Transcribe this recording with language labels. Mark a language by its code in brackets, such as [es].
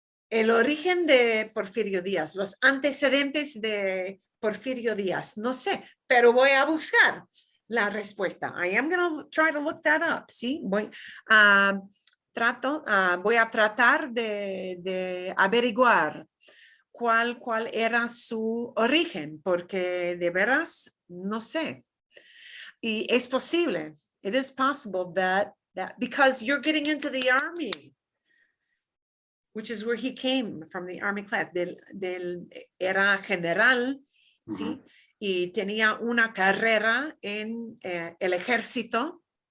[es] El origen de Porfirio Díaz, los antecedentes de Porfirio Díaz, no sé, pero voy a buscar la respuesta. [en] I am going to try to look that up, ¿sí? [es] Voy a tratar de averiguar cuál era su origen, porque de veras no sé. Y es posible. [en] It is possible that because you're getting into the army, which is where he came from, the army class, [es] era general, ¿sí? Y tenía una carrera en el ejército.